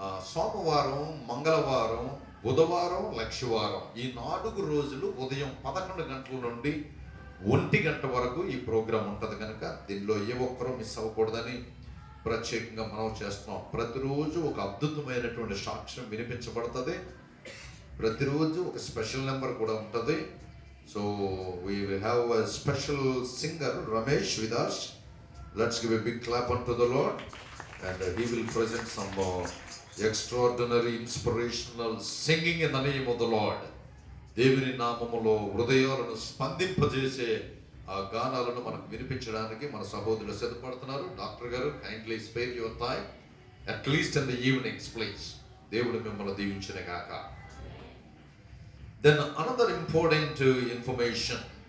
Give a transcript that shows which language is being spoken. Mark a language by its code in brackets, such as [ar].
[te] సోమవారం, మంగళవారం, బుధవారం, లక్షవారం ఈ 4 రోజులు ఉదయం 11 గంటల నుండి 1 గంట వరకు ఈ ప్రోగ్రాం ఉంటుంది కనుక దీనిలో ఏ ఒక్కరూ మిస్ అవ్వకూడదని ప్రత్యేకంగా మనం చేస్తున్నాం. ప్రతిరోజు ఒక అద్భుతమైనటువంటి సాక్ష్యం వినిపించబడుతుంది. ప్రతిరోజు ఒక స్పెషల్ నెంబర్ కూడా ఉంటుంది. [en] So we will have a special singer Ramesh with us. Let's give a big clap unto the Lord, and he will present some extraordinary inspirational singing in the name of the Lord. [te] దేవుని నామములో హృదయాలను స్పందింపజేసే ఆ గానాలను మనకు వినిపించడానికి మన సహోదరులు సిద్ధపడుతున్నారు. [en] Doctor గారు, kindly spare your time at least in the evenings please. [te] దేవుడు మిమ్మల్ని దీవించిన గాక. [en] Then another important information.